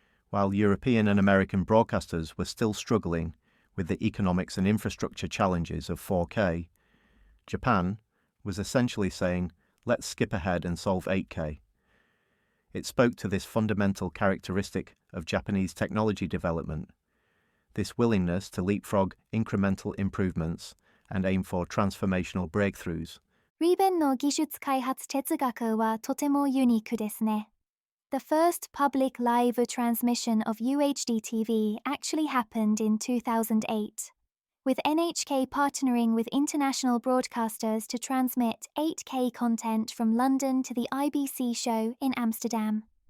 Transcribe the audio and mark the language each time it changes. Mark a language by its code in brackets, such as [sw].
[en] While European and American broadcasters were still struggling with the economics and infrastructure challenges of 4K, Japan was essentially saying, let's skip ahead and solve 8K. It spoke to this fundamental characteristic of Japanese technology development, this willingness to leapfrog incremental improvements and aim for transformational breakthroughs. [ja] リベンの技術開発哲学はとてもユニークですね。 [en] The first public live transmission of UHD TV actually happened in 2008. With NHK partnering with international broadcasters to transmit 8K content from London to the IBC show in Amsterdam.